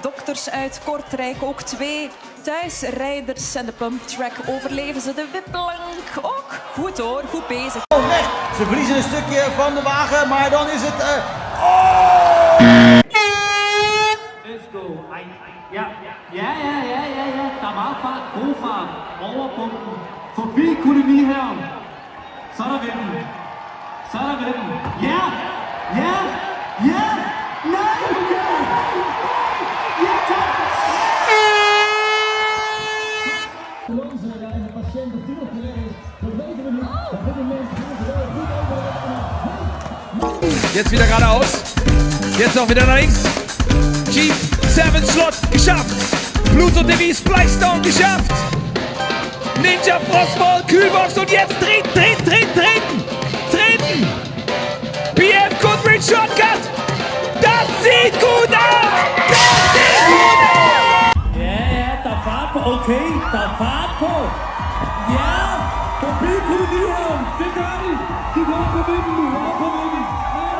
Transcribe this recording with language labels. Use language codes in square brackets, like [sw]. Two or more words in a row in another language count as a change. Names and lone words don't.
[nl] dokters uit Kortrijk. Ook 2 thuisrijders en de pumptrack overleven ze. De wipplank ook goed hoor, goed bezig. Recht. Ze verliezen een stukje van de wagen, maar dan is het... [en] Let's go. [nl] Ja. [da] Der er meget fart, god fart. Over pumpen. Forbi koloniherren. Så er der vinden. Ja! Nej! Ja, tak! [de] Jetzt wieder geradeaus. Jetzt noch wieder nach links. G7 Slot geschafft. Pluto Devis Splystone geschafft. Ninja Frostball Kühlbox und jetzt treten. BF Goodrich Shortcut. Das sieht gut aus. [da] Ja, der er fart på. Okay, der er fart på. Ja, forbi koloniherren. Det gør de. De går på vinden nu.